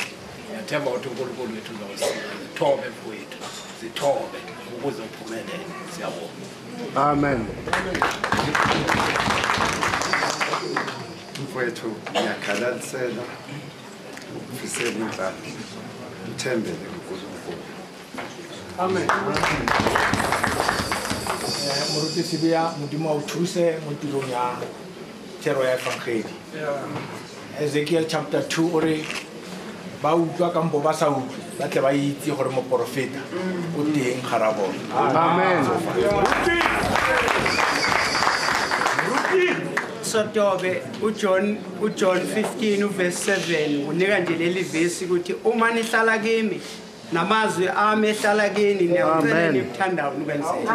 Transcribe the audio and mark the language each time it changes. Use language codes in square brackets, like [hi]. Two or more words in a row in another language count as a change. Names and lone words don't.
[zu] Ngiyathemba ukuthi uNkulunkulu wethu uzawusiza. Thobe mfowethu, sithobe ukuze uphumelele. Siyabonga. Amen. Mfowethu ngiyakhalalisela ufisela inzalo. Uthembele kuNkulunkulu. Amen. [tn] Moruti Sibiya modimo o thuse mo tirong ya tshero ya evangeli. Ezekiel chapter 2 ore ba utlwa ka mbo ba sa utlwe ba tle ba itse gore moprofeta o teng gare bona. Amen. [zu] Sotobe uJohn 15 verse 7 unika nje leli verse ukuthi uma nihlala kimi namazwi ami ehlala kini niyacela nibuthandayo nikwenzele.